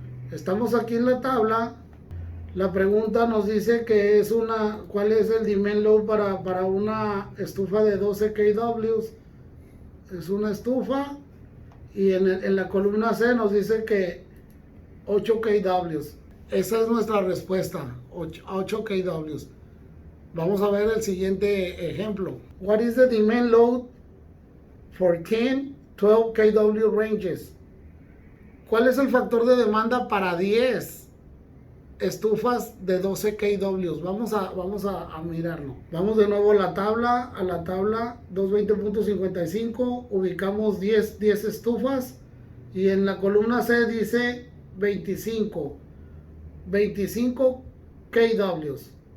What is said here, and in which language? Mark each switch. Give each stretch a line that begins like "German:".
Spanish: Estamos aquí en la tabla. La pregunta nos dice que ¿cuál es el
English: demand load
Spanish: para una estufa de 12 kW? Es una estufa. Y en la columna C nos dice que 8 kW. Esa es nuestra respuesta, 8 kW. Vamos a ver el siguiente ejemplo.
English: What is the demand load for 10, 12 kW ranges?
Spanish: ¿Cuál es el factor de demanda para 10 estufas de 12 kW? Vamos a mirarlo. Vamos de nuevo a la tabla 220.55, ubicamos 10 estufas y en la columna C dice 25 kW.